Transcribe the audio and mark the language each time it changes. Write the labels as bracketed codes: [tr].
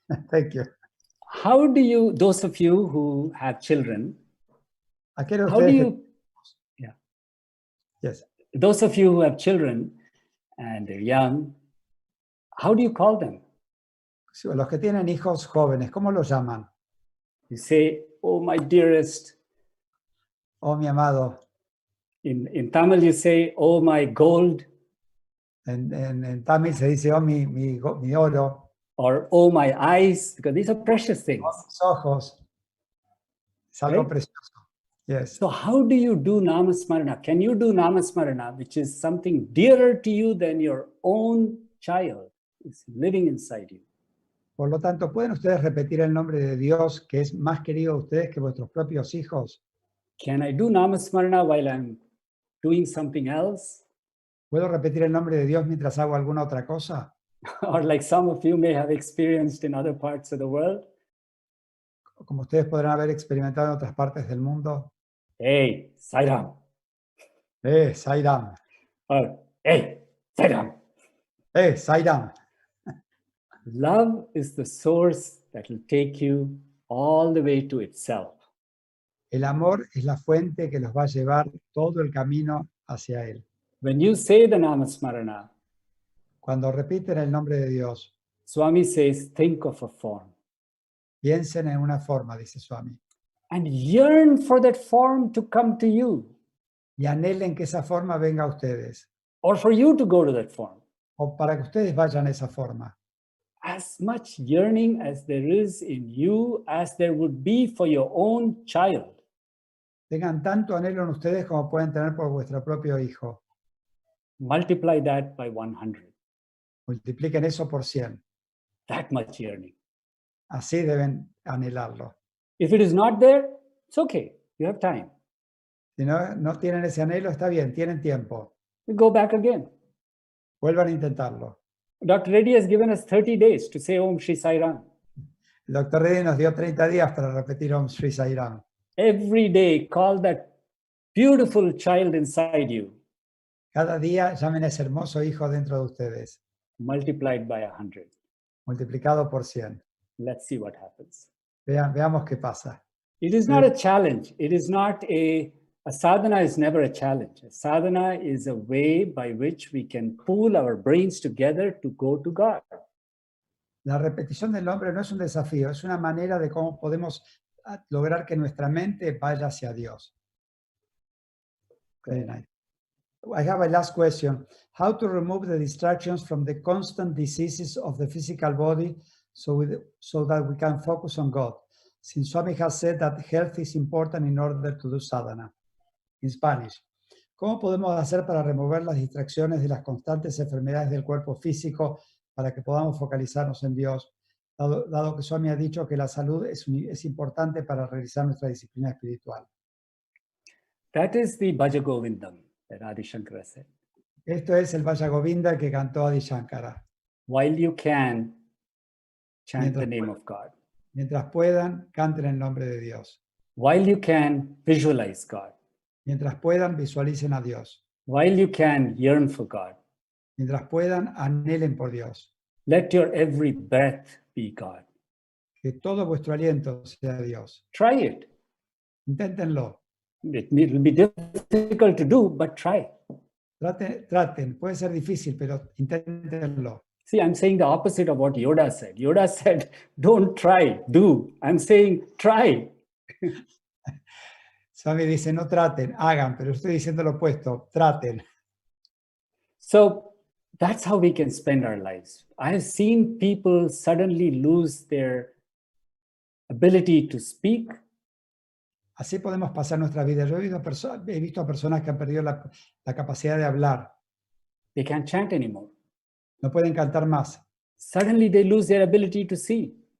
[en] Thank you. How do you, those of you who have children, [es] Aquellos [en] how do [es] ustedes [en] you, yeah, yes. those of you who have children and they're young, how do you call them? [es] Los que tienen hijos jóvenes, ¿cómo los llaman? [en] You say, "Oh, my dearest." [es] Oh, mi amado. [en] In Tamil, you say, "Oh, my gold," [es] En Tamil se dice, oh, mi oro. [en] or "Oh, my eyes," because these are precious things. [es] Oh, mis ojos. Es algo [en] Right? [es] precioso. Yes. [en] So how do you do Namasmarana? Can you do Namasmarana, which is something dearer to you than your own child is living inside you? [es] Por lo tanto, ¿pueden ustedes repetir el nombre de Dios que es más querido a ustedes que vuestros propios hijos? [en] Can I do Namasmarana while I'm doing something else? [es] ¿Puedo repetir el nombre de Dios mientras hago alguna otra cosa? [en] Or like some of you may have experienced in other parts of the world, [es] Como ustedes podrán haber experimentado en otras partes del mundo. [en] "Hey, Sairam," [es] Sairam. [en] or "Hey, Sairam." [es] Sairam. [en] Love is the source that will take you all the way to itself. [es] El amor es la fuente que los va a llevar todo el camino hacia Él. [en] When you say the Namasmarana, [es] Cuando repiten el nombre de Dios, [en] Swami says, think of a form [es] piensen en una forma, dice Swami, [en] and yearn for that form to come to you, [es] y anhelen que esa forma venga a ustedes, [en] or for you to go to that form. [es] o para que ustedes vayan a esa forma. [en] As much yearning as there is in you as there would be for your own child. [es] Tengan tanto anhelo en ustedes como pueden tener por vuestro propio hijo. [en] Multiply that by 100. [es] Multipliquen eso por 100. [en] That much yearning. [es] Así deben anhelarlo. [en] If it is not there, it's okay. You have time. [es] Si no tienen ese anhelo, está bien, tienen tiempo. [en] We go back again. [es] Vuelvan a intentarlo. [en] Dr. Reddy has given us 30 days to say Om Shri Sai Ram. [es] El doctor Reddy nos dio 30 días para repetir Om Shri Sai Ram. [en] Every day, call that beautiful child inside you. [es] Cada día llamen a ese hermoso hijo dentro de ustedes, [en] Multiplied by 100. [es] multiplicado por 100. [en] Let's see what happens. [es] Veamos qué pasa. [en] It is not a challenge. It is not a A sadhana is never a challenge. A sadhana is a way by which we can pool our brains together to go to God. [es] La repetición del nombre no es un desafío, es una manera de cómo podemos lograr que nuestra mente vaya hacia Dios. [en] Very nice. I have a last question. How to remove the distractions from the constant diseases of the physical body so that we can focus on God? Since Swami has said that health is important in order to do sadhana. In Spanish, [es] ¿cómo podemos hacer para remover las distracciones de las constantes enfermedades del cuerpo físico para que podamos focalizarnos en Dios, dado que Swami ha dicho que la salud es importante para realizar nuestra disciplina espiritual? [en] That is the Bhaja Govindam that Adi Shankara said. [es] Esto es el Vaya Govinda que cantó Adi Shankara. [en] While you can, chant the name of God. [es] Mientras puedan, canten el nombre de Dios. [en] While you can, visualize God. [es] Mientras puedan, visualicen a Dios. [en] While you can, yearn for God. [es] Mientras puedan, anhelen por Dios. [en] Let your every breath be God. [es] Que todo vuestro aliento sea Dios. [en] Try it. [es] Inténtenlo. [en] It will be difficult to do, but try. [es] Traten. Puede ser difícil, pero inténtenlo. [en] See, I'm saying the opposite of what Yoda said. Yoda said, don't try, do. I'm saying, try. [es] Swami dice, no traten, hagan, pero estoy diciendo lo opuesto, traten. [en] So that's how we can spend our lives. I have seen people suddenly lose their ability to speak. [es] Así podemos pasar nuestra vida. Yo he visto a personas que han perdido la capacidad de hablar. [en] They can't chant anymore. [es] No pueden cantar más. [en] Suddenly they lose their ability to see.